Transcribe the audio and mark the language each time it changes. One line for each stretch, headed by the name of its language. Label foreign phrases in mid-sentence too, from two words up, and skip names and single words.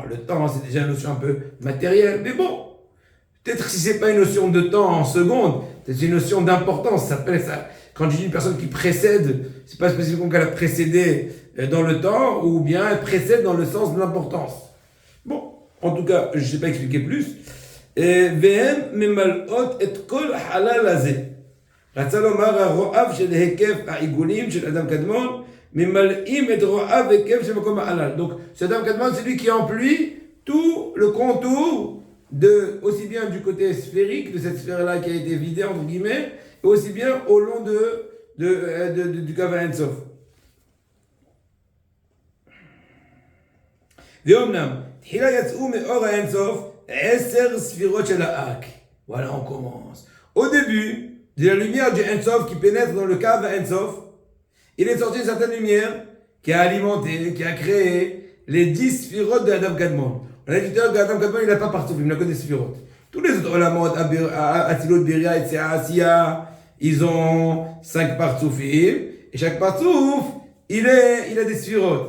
French: Le temps, c'est déjà une notion un peu matérielle, mais bon, peut-être si c'est pas une notion de temps en secondes, c'est une notion d'importance. Ça s'appelle ça. Quand je dis une personne qui précède, c'est pas spécifiquement qu'elle a précédé dans le temps, ou bien elle précède dans le sens de l'importance. Bon, en tout cas, je ne sais pas expliquer plus.
Hebrew: והם ממלאות את כל החלל הזה. רצה לומר הרועב של היקף העיגולים של אדם קדמון, ממלאים את רועב היקף של מקום החלל.
French: Donc, ce Adam Kadmon, c'est lui qui emplit tout le contour, aussi bien du côté sphérique, de cette sphère-là qui a été vidée, entre guillemets, et aussi bien au long du
Hebrew: קו אינסוף. ואומנם, תחילה יצאו מאור האינסוף 10 ספירות של האק.
French: Voilà, on commence. Au début, de la lumière du Ensof qui pénètre dans le
Hebrew: קו אינסוף,
French: il est sorti une certaine lumière qui a alimenté, qui a créé les 10 sphirotes de Adam Kadmon. On a dit tout à l'heure qu'Adam Kadmon, il n'a pas partout, il n'a que des sphirotes. Tous les autres olamot, Atzilut, Beria, etc., Asiya, ils ont 5 partsoufim, et chaque partsouf, il a des sphirotes.